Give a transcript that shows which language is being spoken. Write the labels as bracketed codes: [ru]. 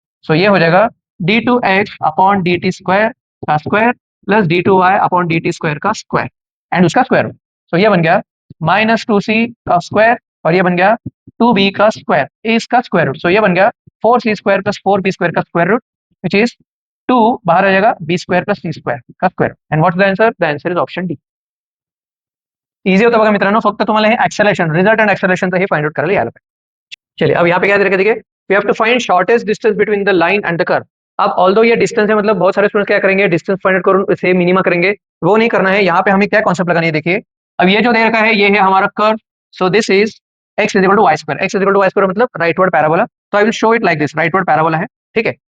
[hi] सो ये हो जाएगा d2x अपॉन dt स्क्वायर का square plus d2y upon dt square का स्क्वायर एंड उसका स्क्वायर रूट। सो ये बन गया माइनस 2c का स्क्वायर, और ये बन गया 2b का स्क्वायर, इसका स्क्वायर रूट। सो ये बन गया 4c square plus 4b square का स्क्वायर रूट, विच इज 2 बाहर आ जाएगा b square plus c square का square. [en] And what is the answer, the answer is option D. [mr] Easy होतं बघा मित्रांनो, फक्त तुम्हाला हे एक्सेलरेशन, रिजल्ट एंड एक्सेलरेशन हे फाइंड आउट करायला यायला पाहिजे। [hi] चलिए अब यहाँ पे क्या दे रखा है, देखिए [en] We have to find shortest distance between the line and the curve. [hi] अब ऑल्दो ये डिस्टेंस है, मतलब बहुत सारे स्टूडेंट्स क्या करेंगे, डिस्टेंस फाइंड आउट करूँ इसे मिनिमा करेंगे, वो नहीं करना है। यहाँ पे हमें क्या कॉन्सेप्ट लगानी है, देखिए अब ये जो दे रखा है ये है हमारा curve. So this is x is equal to Y square, x is equal to Y square मतलब राइटवर्ड पैराबोला, तो [en] I will show it like this, [hi] rightward parabola है, ठीक है।